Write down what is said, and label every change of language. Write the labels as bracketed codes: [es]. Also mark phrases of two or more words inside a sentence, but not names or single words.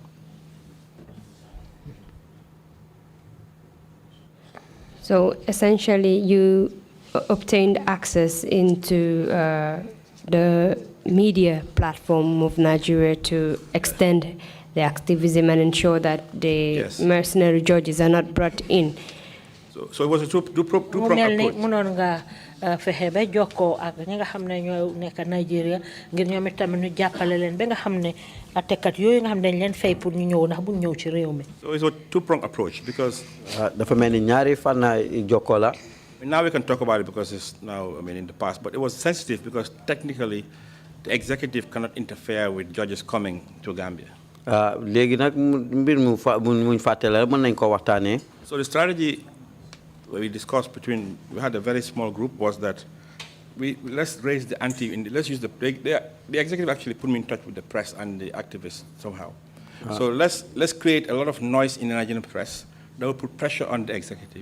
[en] So essentially, you obtained access into the media platform of Nigeria to extend the activism and ensure that the mercenary judges are not brought in. So it was a two-pronged approach. [wo] Fehebe joko ak ñi nga xamne ñoo nek Nigeria ngir ñoom itam ñu jappalé leen ba nga xamne atekat yoy nga xamne dañ leen fay pour ñu ñëw ndax bu ñëw ci réew mi. [en] So it's a two-pronged approach because [wo] dafa melni ñaari fana joko la. [en] Now we can talk about it because it's now, in the past, but it was sensitive because technically the executive cannot interfere with judges coming to Gambia. [wo] Légui nak mbir mu muñ faté la mën nañ ko waxtané. [en] So the strategy we discussed we had a very small group, was that let's raise the let's use the executive actually put me in touch with the press and the activists somehow. So let's create a lot of noise in the Nigerian press that will put pressure on the executive.